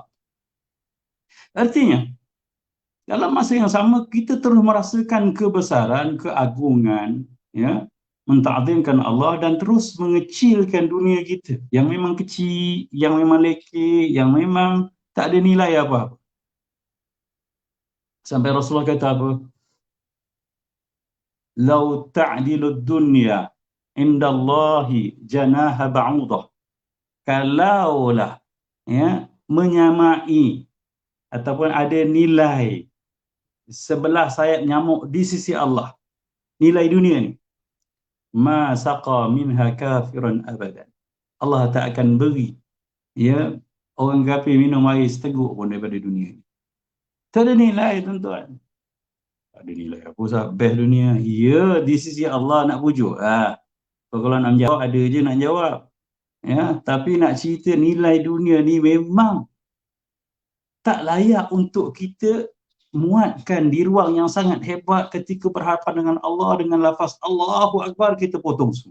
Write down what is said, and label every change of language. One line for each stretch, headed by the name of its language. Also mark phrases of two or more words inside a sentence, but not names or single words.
Malay: Artinya, dalam masa yang sama kita terus merasakan kebesaran, keagungan, ya, menta'zimkan Allah dan terus mengecilkan dunia kita yang memang kecil, yang memang lekeh, yang memang tak ada nilai apa-apa. Sampai Rasulullah kata apa?
Arabic: لو تعدل الدنيا عند الله جناح بعوضة.
Malay: Kalaulah, ya, menyamai ataupun ada nilai sebelah sayap nyamuk di sisi Allah, nilai dunia ni,
Arabic: ما سقى منها كافرا أبدا.
Malay: Allah tak akan beri, ya, orang kafir minum air seteguk pun daripada dunia ni. Tak ada nilai, tuan-tuan. Tak ada nilai apa sah best dunia. Ya, di sisi Allah nak pujuk. Kalau nak menjawab, ada je nak jawab. Ya, tapi nak cerita nilai dunia ni memang tak layak untuk kita muatkan di ruang yang sangat hebat ketika berhadapan dengan Allah dengan lafaz
Arabic: الله أكبر,
Malay: kita potong semua.